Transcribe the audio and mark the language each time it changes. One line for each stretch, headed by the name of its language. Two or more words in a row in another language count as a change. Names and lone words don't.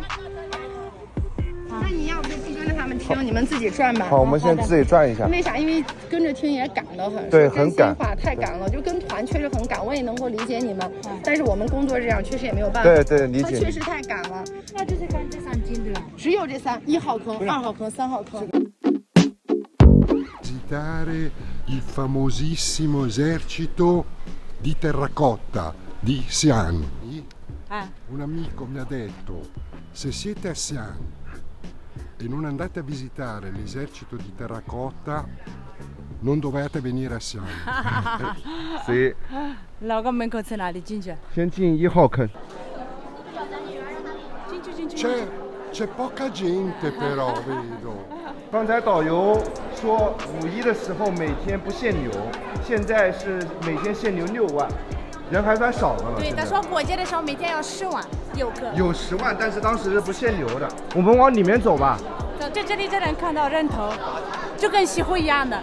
Chinese: 那你要不就不跟着他们听，你们自己转吧。好，我们先自己转一下。为啥？因为跟着听也赶得很。对，很赶。太赶了，就跟团确实很赶，我也能够理解你们。但是我们工作这样，确实也没有办法。对对，理解。确实太赶了。那就是看这3斤的，只有这3：1号坑、2号坑、3号坑。
Italian: Visitare il famosissimo esercito di terracotta di Xi'an. Un amico mi ha detto, se siete a Xi'an e non andate a visitare l'esercito di terracotta, non dovete venire a Xi'an.
Chinese: 所以，那个门口从哪里进去？先进1号坑。
Italian: C'è poca gente però, vedo.
Chinese: 刚才导游说5·1的时候每天不限牛，现在是每天限牛6万，人还算少的了。对，他说过节的时候每天要10万游客。有10万，但是当时是不限牛的。我们往里面走吧。在这里就能看到人头，就跟西湖一样的。